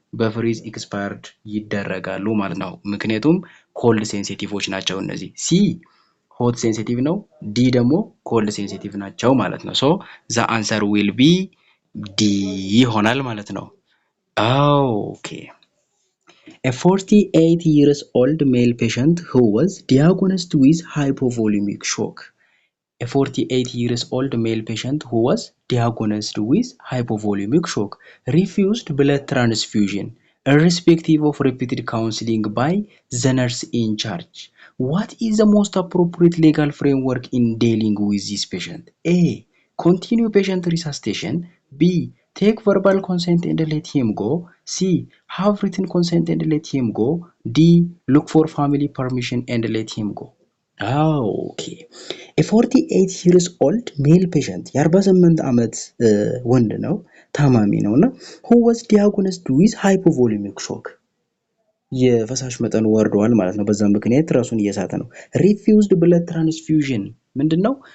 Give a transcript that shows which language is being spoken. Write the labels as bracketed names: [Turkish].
[Amharic] በፍሪዝ ኤክስፓየርድ ይደረጋሉ ማለት ነው። ምክንያቱም ኮልድ ሴንሲቲቮች ናቸው እነዚህ። ሲ ሆት ሴንሲቲቭ ነው። ዲ ደግሞ ኮልድ ሴንሲቲቭ ናቸው ማለት ነው። [English] ሶ ዘ አንሰር ዊል ቢ ዲ [Amharic] ይሆናል ማለት ነው። ኦኬ [English] A 48 years old male patient who was diagnosed with hypovolemic shock. A 48 years old male patient who was diagnosed with hypovolemic shock refused blood transfusion irrespective of repeated counseling by the nurse in charge. What is the most appropriate legal framework in dealing with this patient? A. Continue patient resuscitation. B. Take verbal consent and let him go. C. Have written consent and let him go. D. Look for family permission and let him go. Okay. A 48 years old male patient [Amharic] የ48 ዓመት ወንድ ነው፣ ታማሚ ነውና [English] who was diagnosed with hypovolemic shock [Amharic] የፈሳሽ መጠኑ ወርዷል ማለት ነው። በዛ ምክንያት ራሱን እየሳተ ነው። [English] refused blood transfusion [Amharic] ምንድነው?